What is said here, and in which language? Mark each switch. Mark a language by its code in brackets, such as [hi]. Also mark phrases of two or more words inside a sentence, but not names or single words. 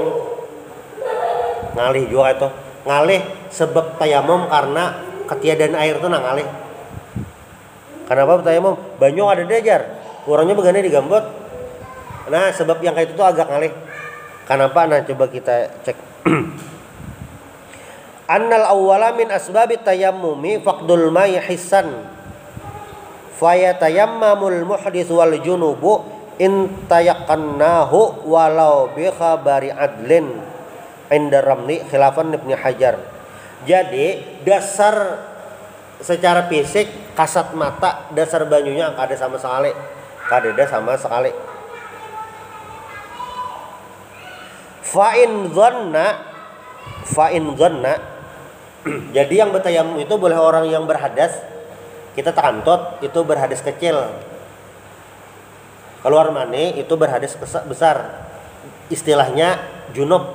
[bjn] Ngalih juga itu. Ngalih sebab tayamum karena ketiadaan air itu ngalih. Kenapa tayamum? Banyu ada dejar, kurangnya begini digambut. Nah sebab yang kayak itu tuh agak ngalih. Kenapa? Nah coba kita cek. [ar] أن الأول من أسباب التيمم فقد الماء حسا. فيتيمم المحدث والجنب إن تيقنه ولو بخبر عدل عند رملي خلافا Ibnu Hajar. [bjn] Jadi dasar secara fisik kasat mata dasar banyunya kada sama sekali, kada sama sekali. [ar] فإن ظن [bjn] jadi yang bertayamum itu boleh orang yang berhadas, kita takantut itu berhadas kecil, keluar mani itu berhadas besar, istilahnya junub.